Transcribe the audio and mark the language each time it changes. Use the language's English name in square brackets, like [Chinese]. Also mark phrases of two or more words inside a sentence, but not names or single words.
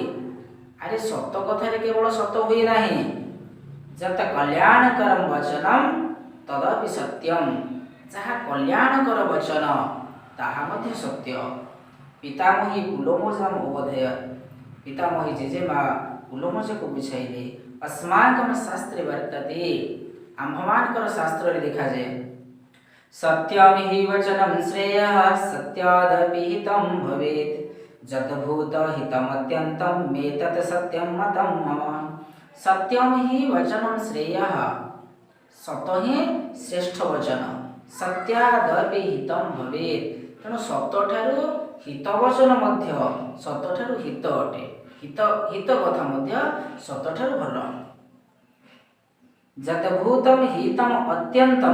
[Odia] ଆରେ ସତ କଥାରେ କେବଳ ସତ ହୁଏ ନାହିଁ। [Sanskrit] ଯତ କଲ୍ୟାଣକରଂ ବଚନଂ ତଦପି ସତ୍ୟଂ। [Odia] ଯାହା କଲ୍ୟାଣକର ବଚନ ତାହା ମଧ୍ୟ ସତ୍ୟ। [Sanskrit] ପିତାମହୀ କୁଲୋମୋଜମ୍ ଅବୋଧୟ। [Odia] ପିତାମହୀ ଜେଜେମା କୁଲୋମୋଜକୁ ବୁଝାଇଲେ। [Sanskrit] अस्माकं शास्त्रे वर्तते, [Odia] ଆମ୍ଭମାନଙ୍କର ଶାସ୍ତ୍ରରେ ଦେଖାଯାଏ। [Sanskrit] सत्यं हि वचनं श्रेयः सत्यादपि हितं भवेत्। जतभूत हितमत्यन्तं मे तत् सत्यं मतं मम। सत्यं हि वचनं श्रेयः, [Odia] ସତ ହିଁ ଶ୍ରେଷ୍ଠ ବଚନ। [Sanskrit] ସତ୍ୟାଦପି ହିତଂ ଭବେତ୍। [Odia] ତେଣୁ ସତଠାରୁ ହିତ ବଚନ ମଧ୍ୟ ସତଠାରୁ ହିତ ଅଟେ। ହିତ କଥା ମଧ୍ୟ ସତଠାରୁ ଭଲ। [Sanskrit] ଯତଭୂତଂ ହିତଂ ଅତ୍ୟନ୍ତଂ।